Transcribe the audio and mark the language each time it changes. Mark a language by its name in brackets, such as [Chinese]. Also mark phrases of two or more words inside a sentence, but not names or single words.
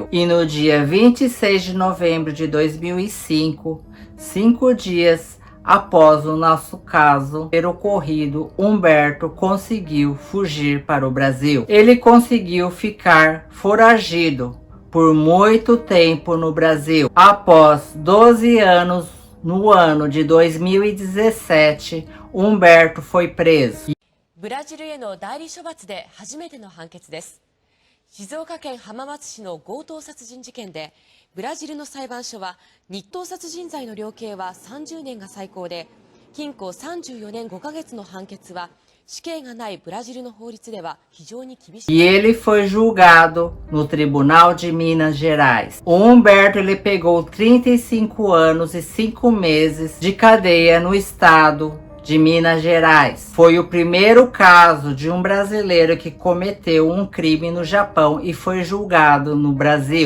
[Portuguese] E no dia 26 de novembro de 2005, 5 dias após o nosso caso ter ocorrido, Humberto conseguiu fugir para o Brasil. Ele conseguiu ficar foragido por muito tempo no Brasil. Após 12 anos, no ano de 2017, Humberto foi preso. [Japanese] ブラジルへの代理処罰で初めての判決です。静岡県浜松市の強盗殺人事件で、ブラジルの裁判所は日当殺人罪の量刑は30年が最高で、禁錮34年5ヶ月の判決は死刑がないブラジルの法律では非常に厳しい。 [Portuguese] E ele foi julgado no Tribunal de Minas Gerais. O Humberto ele pegou 35 anos e 5 meses de cadeia no estado de Minas Gerais. Foi o primeiro caso de um brasileiro que cometeu um crime no Japão e foi julgado no Brasil.